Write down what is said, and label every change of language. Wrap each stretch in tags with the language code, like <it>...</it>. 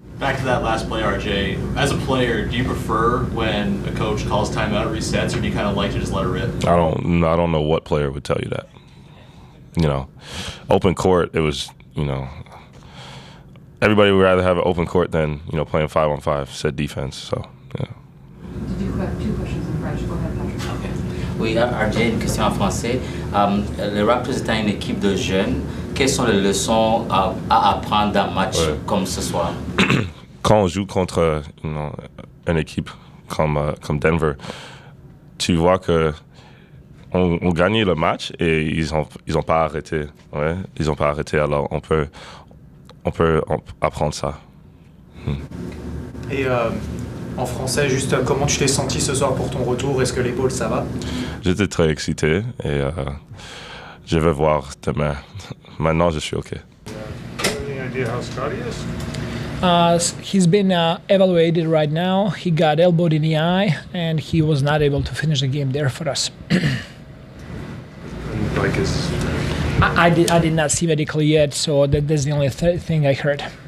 <en>Back to that last play, RJ. As a player, do you prefer when a coach calls timeout, resets, or do you kind of like to just let it rip? I don't know what player would tell you that. Open court, it was, everybody would rather have an open court than, playing 5-on-5, set defense. So, yeah. Did you have two questions in French? Go ahead, Patrick.</en> <fr>Oui, RJ, une question en français. Les Raptors étant une équipe de jeunes, quelles sont les leçons à apprendre d'un match comme ce soir? Quand on joue contre une équipe comme Denver, tu vois que on gagnait le match et ils ont pas arrêté. Ouais, ils ont pas arrêté. Alors on peut apprendre ça. Et en français, juste comment tu t'es senti ce soir pour ton retour? Est-ce que l'épaule, ça va? J'étais très excité et je vais voir demain. Maintenant, je suis OK.</fr> <en>Any idea how Scotty is? He's been evaluated right now. He got elbowed in the eye, and he was not able to finish the game there for us. Like his... I did not see medically yet, so that's the only thing I heard.</en>